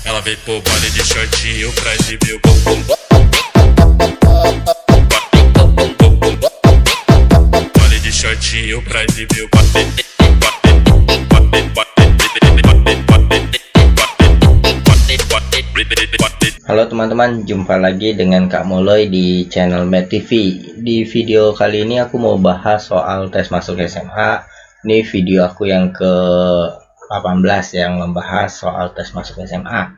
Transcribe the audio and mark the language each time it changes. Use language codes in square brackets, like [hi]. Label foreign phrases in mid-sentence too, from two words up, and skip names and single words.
[pt] Ela veio pro baile de shortinho pra exibir o bumbum. Baile de shortinho pra exibir o [id] Halo teman-teman, jumpa lagi dengan Kak Moloy di channel Med TV. Di video kali ini aku mau bahas soal tes masuk SMA. Ini video aku yang ke-18 yang membahas soal tes masuk SMA.